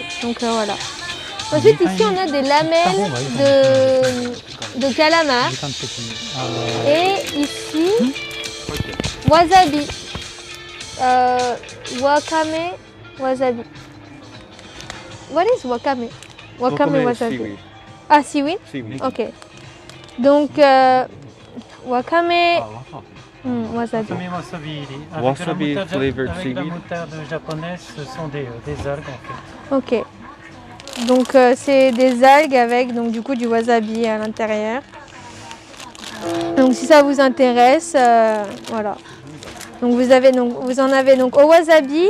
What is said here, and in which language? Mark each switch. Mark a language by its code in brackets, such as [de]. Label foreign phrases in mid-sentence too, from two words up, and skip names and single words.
[fr] Donc voilà. Ensuite ici on a des lamelles de calamar. Et ici wasabi. Wakame wasabi. [en] What is wakame? Wakame wasabi. Seaweed. Ah, seaweed? Seaweed. Ok. [fr] Donc wakame wasabi. [en] Wasabi flavored [fr] avec la [en] seaweed. [fr] moutarde japonaise, ce sont des algues en fait. Ok. Donc c'est des algues avec donc du coup du wasabi à l'intérieur. Donc si ça vous intéresse, voilà. Donc vous en avez donc au wasabi.